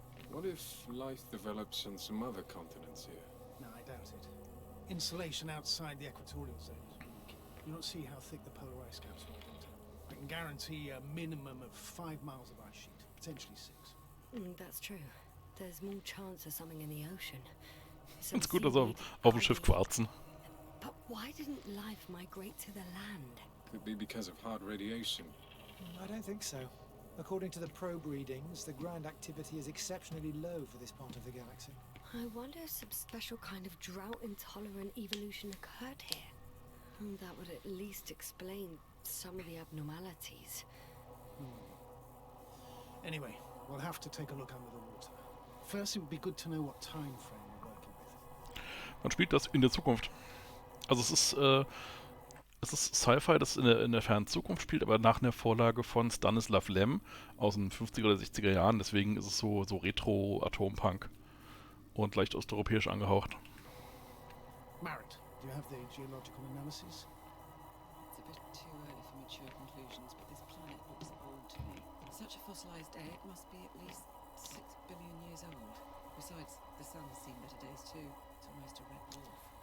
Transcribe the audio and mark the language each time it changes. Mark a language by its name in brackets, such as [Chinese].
[English] What if life develops on some other continents here? No, I doubt it. Insulation outside the equatorial zone is weak. You don't see how thick the polar ice caps are, don't I? I can guarantee a minimum of 5 miles of ice sheet, potentially 6. That's true. There's more chance of something in the ocean. [German] Ganz gut, dass auf dem Schiff quarzen. [English] But why didn't life migrate to the land? Could be because of hard radiation. I don't think so. According to the probe readings, the ground activity is exceptionally low for this part of the galaxy. I wonder if some special kind of drought-intolerant evolution occurred here. That would at least explain some of the abnormalities. Anyway, we'll have to take a look under the water. First, it would be good to know what time frame we're working with. [German] Man spielt das in der Zukunft. Also es ist Sci-Fi, das in der fernen Zukunft spielt, aber nach einer Vorlage von Stanislav Lem aus den 50er oder 60er Jahren. Deswegen ist es so Retro-Atompunk und leicht osteuropäisch angehaucht. [English] Marit, do you have the geological analysis? It's a bit too early for mature conclusions, but this planet looks old to me. Such a fossilized egg must be at least 6 billion years old. Besides, the sun's seen better days too. It's almost a red dwarf.